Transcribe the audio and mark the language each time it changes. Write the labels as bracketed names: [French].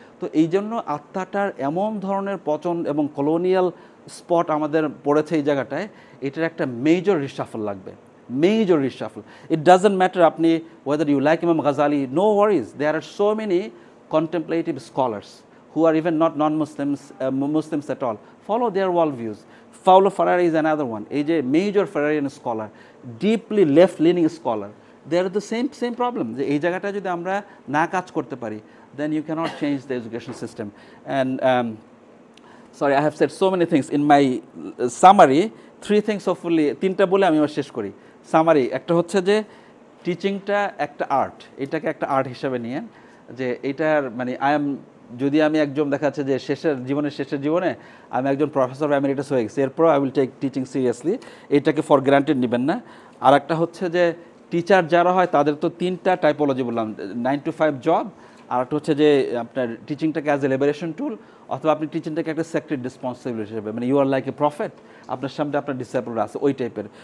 [Bangla] তো এই জন্য আত্মাটার এমন ধরনের পচন এবং কলোনিয়াল স্পট আমাদের পড়েছে এই জায়গাটায়, এটার একটা মেজর রিশাফল লাগবে, মেজর রিশাফল। [English] It doesn't matter আপনি whether you like Imam Ghazali, no worries, there are so many contemplative scholars who are even not non-Muslims, Muslims at all. Follow their worldviews. Paulo Freire is another one. A major Freirean scholar, deeply left-leaning scholar. They are the same problem. [Bangla] যে এই জায়গাটা যদি আমরা না কাজ করতে পারি, [English] then you cannot change the education system. And sorry, I have said so many things in my summary. 3 things hopefully, [Bangla] 3টা বলে আমি শেষ করি। সামারি একটা হচ্ছে যে টিচিংটা একটা আর্ট, এটাকে একটা আর্ট হিসাবে নিয়ে যে এটার মানে যদি আমি একজন দেখা যাচ্ছে যে শেষের জীবনে আমি একজন প্রফেসর এমিরিটাস হয়ে গেছি, এরপর [English] I will take teaching seriously, [Bangla] এটাকে ফর গ্রান্টেড নেবেন না। আর একটা হচ্ছে যে টিচার যারা হয় তাদের তো 3টা টাইপোলজি বললাম, 9 to 5 জব, আর একটা হচ্ছে যে আপনার টিচিংটাকে অ্যাজ এ লিবারেশন টুল, অথবা আপনি টিচিংটাকে একটা সেক্রেট রেসপন্সিবিলিটি হিসেবে, মানে [English] you are like a prophet, [Bangla] আপনার সামনে আপনার ডিসেবল আছে ওই টাইপের।